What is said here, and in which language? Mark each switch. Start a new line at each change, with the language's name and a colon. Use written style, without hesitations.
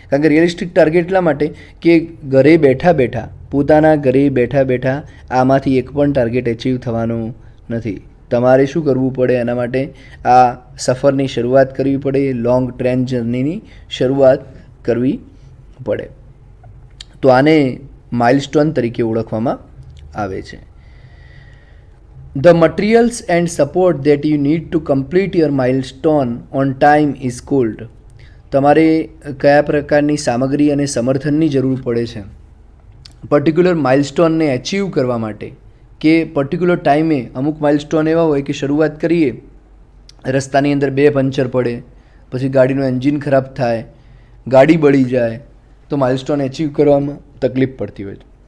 Gujarati: કારણ કે realistic target એટલા માટે કે ઘરે બેઠા બેઠા, પોતાના ઘરે બેઠા બેઠા આમાંથી એક પણ ટાર્ગેટ એચીવ થવાનું નથી. તમારે શું કરવું પડે? એના માટે આ સફરની શરૂઆત કરવી પડે, લોંગ ટ્રેન જર્નીની શરૂઆત કરવી પડે. તો આને માઇલસ્ટોન તરીકે ઓળખવામાં આવે છે.
English: The materials and support that you need to complete your milestone on time is called.
Gujarati: તમારે કયા પ્રકારની સામગ્રી અને સમર્થનની જરૂર પડે છે પર્ટિક્યુલર માઇલસ્ટોનને એચીવ કરવા માટે, કે પર્ટિક્યુલર ટાઈમે અમુક માઇલસ્ટોન એવા હોય કે શરૂઆત કરીએ, રસ્તાની અંદર 2 પંચર પડે, પછી ગાડીનું એન્જિન ખરાબ થાય, ગાડી બળી જાય, તો માઇલસ્ટોન એચીવ કરવામાં તકલીફ પડતી હોય.